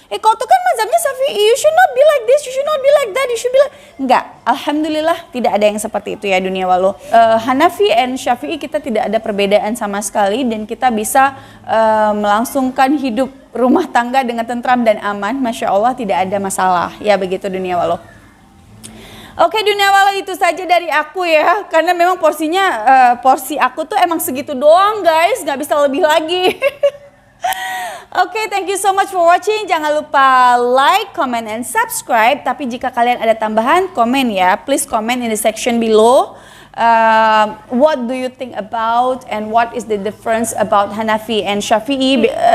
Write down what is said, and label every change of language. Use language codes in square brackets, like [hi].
[id] Kau tuh kan mazhabnya Syafi'i, [en] you should not be like this, you should not be like that, you should be like... [id] Enggak, alhamdulillah tidak ada yang seperti itu ya dunia walau. Hanafi and Syafi'i kita tidak ada perbedaan sama sekali, dan kita bisa melangsungkan hidup rumah tangga dengan tentram dan aman. Masya Allah tidak ada masalah ya, begitu dunia walau. Oke dunia walau, itu saja dari aku ya, karena memang porsi aku tuh emang segitu doang guys, nggak bisa lebih lagi. [en] Oke, thank you so much for watching. [id] Jangan lupa [en] like, comment, and subscribe. [id] Tapi jika kalian ada tambahan, komen ya. [en] Please comment in the section below. What do you think about, and what is the difference about Hanafi and Syafi'i?